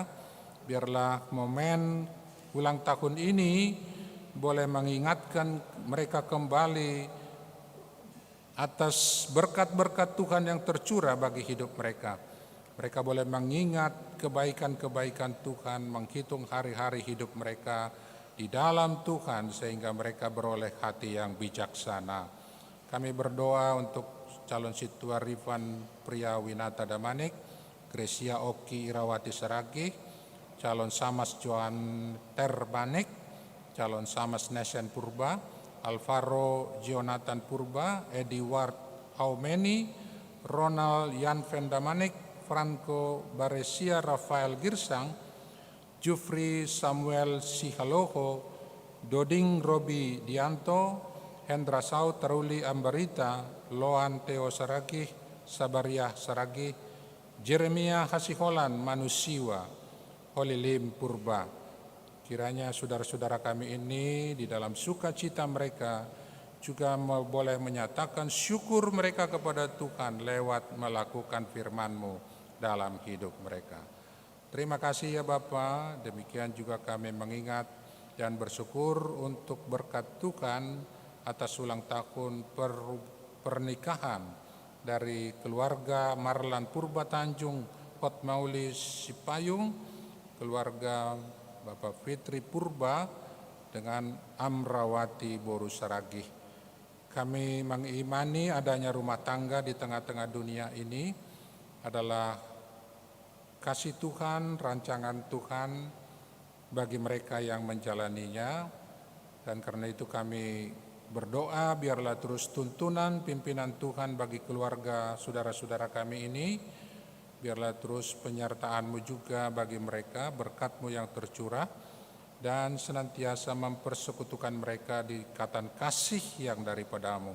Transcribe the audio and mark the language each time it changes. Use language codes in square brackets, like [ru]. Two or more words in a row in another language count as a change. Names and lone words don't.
[id] Biarlah momen ulang tahun ini boleh mengingatkan mereka kembali atas berkat-berkat Tuhan yang tercurah bagi hidup mereka. Mereka boleh mengingat kebaikan-kebaikan Tuhan, menghitung hari-hari hidup mereka di dalam Tuhan, sehingga mereka beroleh hati yang bijaksana. Kami berdoa untuk calon Situa Rifan Pria Winata Damanik, Gresia Oki Irawati Saragih, calon Samas Joan Terbanik, calon Samas Nesen Purba, Alvaro Jonathan Purba, Edward Haumeni, Ronald Yanven Damanik, Franco Baresia Rafael Girsang, Jufri Samuel Sihaloho, Doding Robi Dianto, Hendra Sau Taruli Ambarita, Loan Teo Saragih, Sabariah Saragih, Jeremia Hasiholan Manusiwa, Holilim Purba. Kiranya saudara-saudara kami ini di dalam sukacita mereka juga boleh menyatakan syukur mereka kepada Tuhan lewat melakukan firman-Mu dalam hidup mereka. Terima kasih ya Bapa, demikian juga kami mengingat dan bersyukur untuk berkat Tuhan atas ulang tahun pernikahan dari keluarga Marlan Purba Tanjung Hotmauli Sipayung, keluarga Bapak Fitri Purba dengan Amrawati Boru Saragih. Kami mengimani adanya rumah tangga di tengah-tengah dunia ini adalah kasih Tuhan, rancangan Tuhan bagi mereka yang menjalaninya, dan karena itu kami berdoa biarlah terus tuntunan pimpinan Tuhan bagi keluarga saudara-saudara kami ini, biarlah terus penyertaan-Mu juga bagi mereka, berkat-Mu yang tercurah, dan senantiasa mempersekutukan mereka di ikatan kasih yang daripada-Mu.